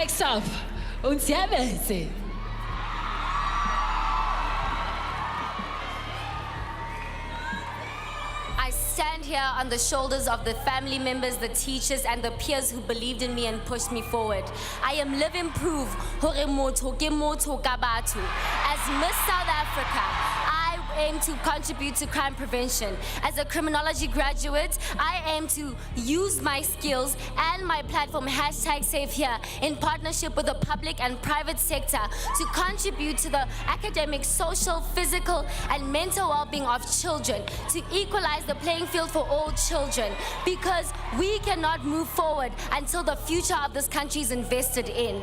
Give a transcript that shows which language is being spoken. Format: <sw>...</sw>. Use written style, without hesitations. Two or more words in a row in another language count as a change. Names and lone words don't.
<en>Next up, Unsiabese. here on the shoulders of the family members, the teachers, and the peers who believed in me and pushed me forward. I am living proof</en> <st>hore motho ke motho ka batho.</st> <en>As Miss South Africa, I aim to contribute to crime prevention. As a criminology graduate, I aim to use my skills and my platform #SafeHere in partnership with the public and private sector to contribute to the academic, social, physical, and mental well-being of children, to equalize the playing field for all children, because we cannot move forward until the future of this country is invested in.</en>